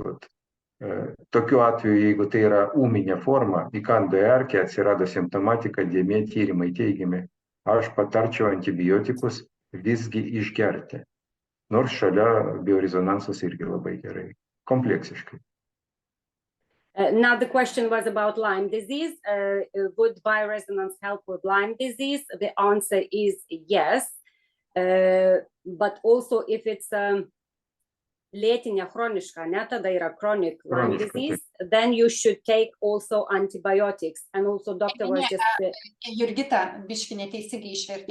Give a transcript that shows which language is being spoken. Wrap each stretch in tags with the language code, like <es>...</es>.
<lt>Tokiu atveju, jeigu tai yra ūminė forma, įkando erkė, atsirado simptomatika, dėmė, tyrimai teigiami, aš patarčiau antibiotikus visgi išgerti. Nors šalia biorezonansas irgi labai gerai, kompleksiškai.</lt> <en>Now the question was about Lyme disease. Would bioresonance help with Lyme disease? The answer is yes. But also if it's</en> <lt>lėtinė chroniška, ne, tada yra</lt> <en>chronic Lyme disease, then you should take also antibiotics. And also doctor was just...</en> <lt>Jurgita, biški neteisingai išvertė.</lt>